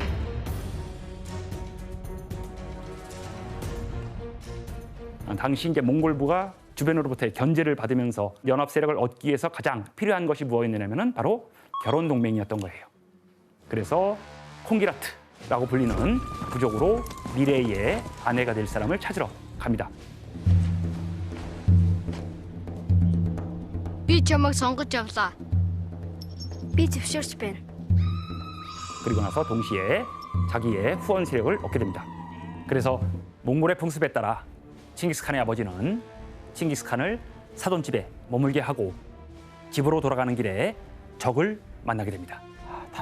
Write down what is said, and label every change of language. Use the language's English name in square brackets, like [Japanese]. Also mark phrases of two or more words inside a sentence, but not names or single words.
[Korean] 당시 이제 몽골부가 주변으로부터의 견제를 받으면서 연합 세력을 얻기 위해서 가장 필요한 것이 무엇이었냐면은 바로 결혼 동맹이었던 거예요. 그래서 콩기라트라고 불리는 부족으로 미래의 아내가 될 사람을 찾으러 갑니다. [Mongolian] Би чамайг сонгож явлаа. Би зөвшөөрч байна. [Korean] 그리고 나서 동시에 자기의 후원 세력을 얻게 됩니다. 그래서 몽골의 풍습에 따라 칭기스칸의 아버지는 칭기스칸을 사돈집에 머물게 하고 집으로 돌아가는 길에 적을 만나게 됩니다.